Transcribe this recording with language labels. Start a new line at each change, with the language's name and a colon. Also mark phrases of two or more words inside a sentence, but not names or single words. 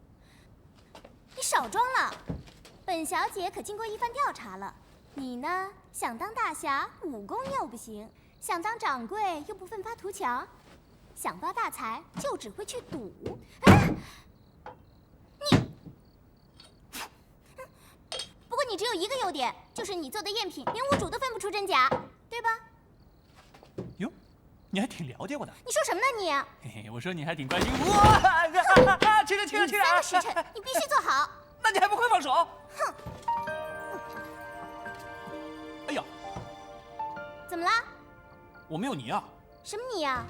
Chinese: 你少裝了，本小姐可經過一番調查了， 你呢，想當大俠，武功又不行；想當掌櫃，又不奮發圖強；想發大財，就只會去賭。哎，不過你只有一個優點，就是你做的贗品，連屋主都分不出真假，對吧？喲，你還挺了解我的。你說什麼呢你？嘿嘿，我說你還挺關心我。亲着亲着亲着！3 個時辰，你必須做好。那你還不快放手？哼！哎呀，怎么了？我没有泥啊。什么泥啊？